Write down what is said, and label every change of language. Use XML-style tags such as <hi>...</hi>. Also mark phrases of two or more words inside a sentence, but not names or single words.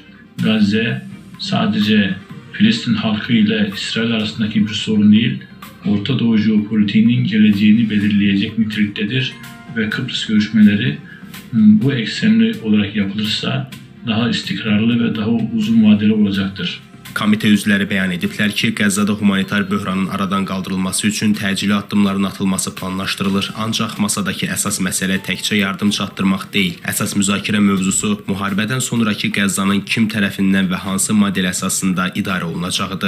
<tr>Gazze sadece Filistin halkı ile İsrail arasındaki bir sorun değil, Orta Doğu jeopolitiğinin geleceğini belirleyecek niteliktedir ve Kıbrıs görüşmeleri bu eksenli olarak yapılırsa daha istikrarlı ve daha uzun vadeli olacaktır.</tr> <az>Komitə üzvləri bəyan ediblər ki, Qəzzada humanitar böhranın aradan qaldırılması üçün təcili addımların atılması planlaşdırılır. Ancaq masadakı əsas məsələ təkcə yardım çatdırmaq deyil. Əsas müzakirə mövzusu müharibədən sonraki Qəzzanın kim tərəfindən və hansı model əsasında idarə olunacağıdır.</az>